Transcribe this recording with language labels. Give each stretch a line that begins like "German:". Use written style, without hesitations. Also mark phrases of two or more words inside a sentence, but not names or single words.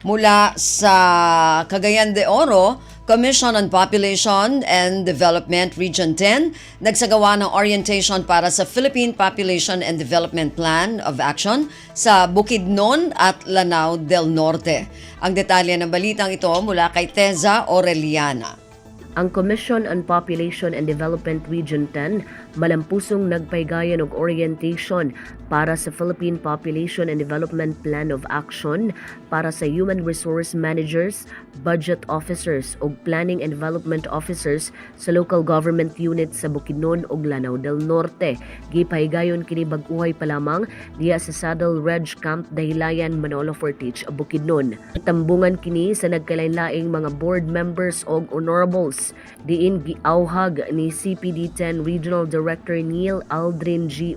Filipino: mula sa Cagayan de Oro, Commission on Population and Development Region 10 nagsagawa ng orientation para sa Philippine Population and Development Plan of Action sa Bukidnon at Lanao del Norte. Ang detalye ng balitang ito mula kay Teza Orellana.
Cebuano: Ang Commission on Population and Development Region 10 malampusong nagpaygayan og orientation para sa Philippine Population and Development Plan of Action para sa
English: Human Resource Managers, Budget Officers
Cebuano: ug
English: Planning and Development Officers
Cebuano: sa local government units sa Bukidnon ug Lanao del Norte. Gipaygayon kini bag-uhay pa lamang diya sa Saddle Ridge Camp Dahilayan, Manolo Fortich, Bukidnon. Tambungan kini sa nagkalain-laing mga
English: board members
Cebuano: ug honorables. Diin giauhag ni CPD-10
English: Regional Director
Cebuano: Neil Aldrin G.